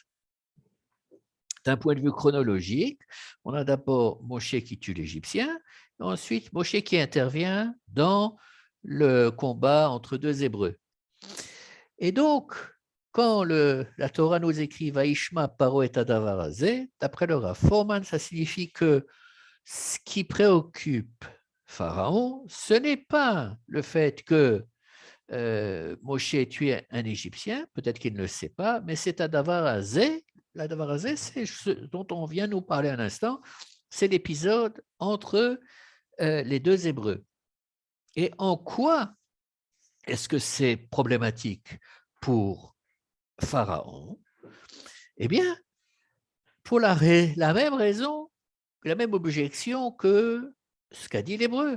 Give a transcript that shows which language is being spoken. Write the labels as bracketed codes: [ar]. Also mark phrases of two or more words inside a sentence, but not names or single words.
[fr] D'un point de vue chronologique, on a d'abord Moshe qui tue l'Égyptien, et ensuite Moshe qui intervient dans le combat entre deux Hébreux. Et donc, quand la Torah nous écrit [he] וישמע פרעה את הדבר הזה, [fr] d'après le Rav Forman, ça signifie que ce qui préoccupe Pharaon, ce n'est pas le fait que Moshe ait tué un Égyptien, peut-être qu'il ne le sait pas, mais c'est [he] הדבר הזה. [fr] L' [he] הדבר הזה, [fr] c'est ce dont on vient nous parler un instant, c'est l'épisode entre les deux Hébreux. Et en quoi est-ce que c'est problématique pour Pharaon? Eh bien, pour la même raison, la même objection que ce qu'a dit l'Hébreu.